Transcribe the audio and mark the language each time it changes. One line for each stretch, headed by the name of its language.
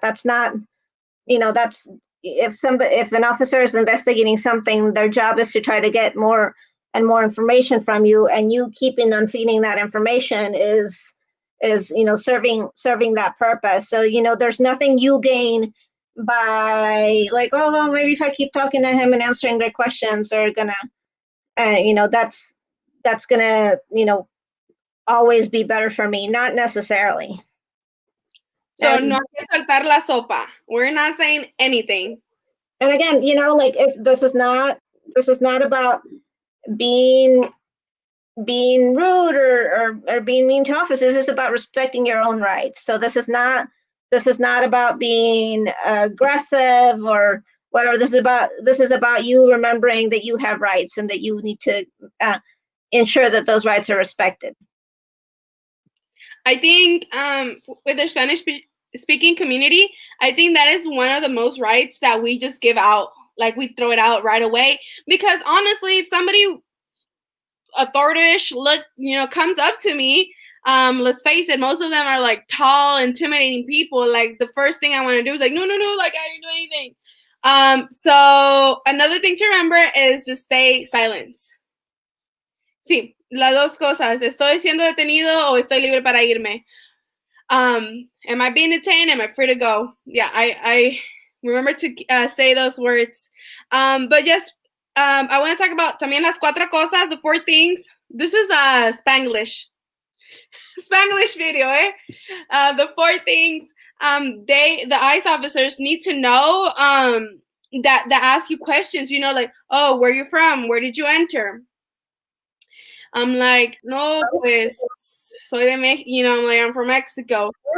English: That's not, that's if an officer is investigating something, their job is to try to get more and more information from you, and you keeping on feeding that information is serving that purpose. So there's nothing you gain by like, oh well, maybe if I keep talking to him and answering their questions, they're gonna that's gonna always be better for me. Not necessarily.
Spanish: So no hay que soltar la sopa.
English: We're not saying anything. And again, like, this is not about being rude or being mean to officers. It's about respecting your own rights. So this is not about being aggressive or whatever. This is about you remembering that you have rights and that you need to ensure that those rights are respected. I think with the Spanish speaking community, I think that is one of the most rights that we just give out. Like, we throw it out right away. Because honestly, if somebody authority-ish comes up to me, let's face it, most of them are like tall, intimidating people. Like, the first thing I want to do is like, no, like, I didn't do anything. So another thing to remember is just stay silent.
Spanish: Sí, las dos cosas. ¿Estoy siendo detenido o estoy libre para irme?
English: Am I being detained? Am I free to go? Yeah, I remember to say those words. But yes, I want to talk about
Spanish: también las cuatro cosas,
English: the four things. This is a Spanglish video, eh? The four things the ICE officers need to know that ask you questions, like, oh, where are you from? Where did you enter? I'm like,
Spanish: no, pues, soy de Mexico,
English: I'm like, I'm from Mexico.